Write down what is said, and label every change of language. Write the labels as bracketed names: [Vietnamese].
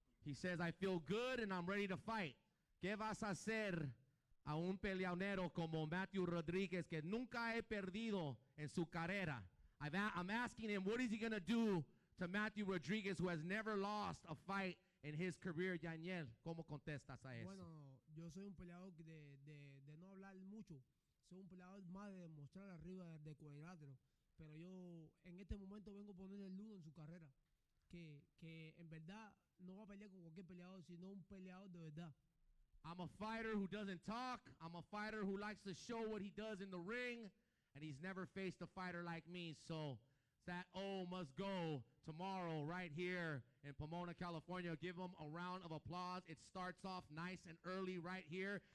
[English] He says, I feel good and I'm ready to fight. [Spanish] ¿Qué vas a hacer a un peleonero como Matthew Rodriguez que nunca he perdido en su carrera? [English] I'm asking him, what is he going to do to Matthew Rodriguez, who has never lost a fight in his career? [Spanish] Yaniel, ¿cómo contestas a eso? Bueno, yo soy un peleador de no hablar mucho. Soy un peleador más de demostrar arriba de cuadrilátero. Pero yo en este momento vengo a poner el nudo en su carrera. Que en verdad no va a pelear con cualquier peleador, sino un peleador de verdad. [English] I'm a fighter who doesn't talk. I'm a fighter who likes to show what he does in the ring. And he's never faced a fighter like me. So that O must go tomorrow right here in Pomona, California. Give him a round of applause. It starts off nice and early right here.